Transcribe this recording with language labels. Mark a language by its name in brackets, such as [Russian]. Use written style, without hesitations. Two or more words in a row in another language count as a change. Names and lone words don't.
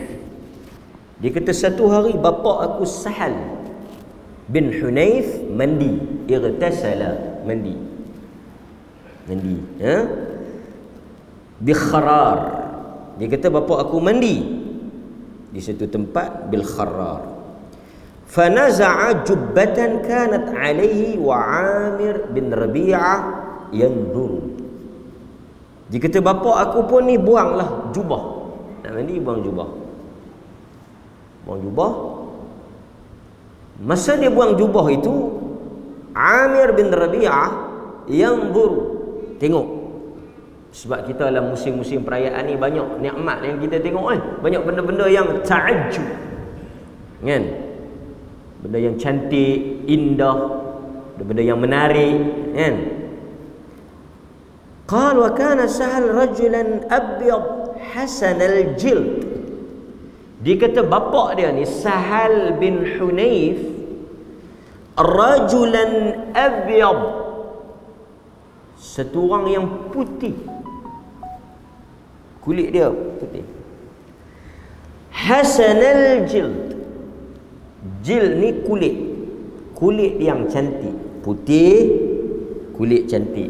[Malay] Dia kata satu hari bapa aku Sahal bin Hunayf mandi. [Arabic] Irtasala, mandi. بالخرار. [Malay] Dia kata bapa aku mandi di satu tempat [Arabic] بالخرار. فنزع جبة كانت عليه وعامر بن ربيعة ينظر. [Malay] Dia kata bapa aku pun ni buanglah jubah. Nak mandi buang jubah. Buang jubah. Masa dia buang jubah itu, Amir bin Rabi'ah yanzur, tengok. Sebab kita dalam musim-musim perayaan ni banyak nikmat yang kita tengok kan. Banyak benda-benda yang ta'ajjub. Kan? Benda yang cantik, indah, benda yang menarik, kan? [Arabic] قال وكان سهل رجلا أبيض حسن الجلد. [Malay] Dia kata bapa dia ni Sahal bin Hunayf [Arabic] رجلا أبيض, [Malay] satu orang yang putih, kulit dia putih. [Arabic] حسن الجلد, [Malay] jild ni kulit, kulit yang cantik, putih, kulit cantik.